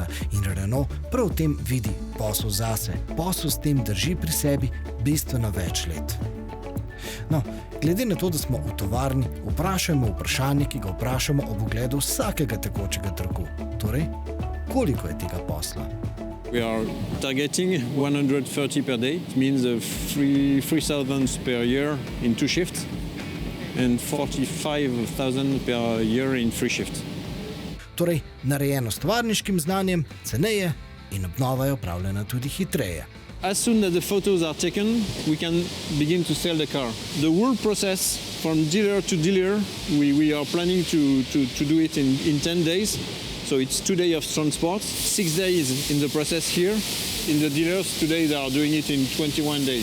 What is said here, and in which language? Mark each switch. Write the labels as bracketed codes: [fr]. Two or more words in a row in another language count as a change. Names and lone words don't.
[sl] In Renault prav v tem vidi posel zase. Posel s tem drži pri sebi bistveno več let. No, glede na to, da smo v tovarni, vprašajmo vprašanje, ki ga vprašamo ob ogledu vsakega tekočega trgu. Torej, koliko je tega posla? [en] We are targeting 130 per day. It means 3,000 per year in 2 shifts and 45,000 per year in 3 shifts. [sl] Torej, narejeno s tovarniškim znanjem, ceneje in obnova je opravljena tudi hitreje. [en] As soon as the photos are taken, we can begin to sell the car. The whole process from dealer to dealer, we are planning to do it in 10 days. So it's 2 days of transport, 6 days in the process here. In the dealers today they are doing it in 21 days.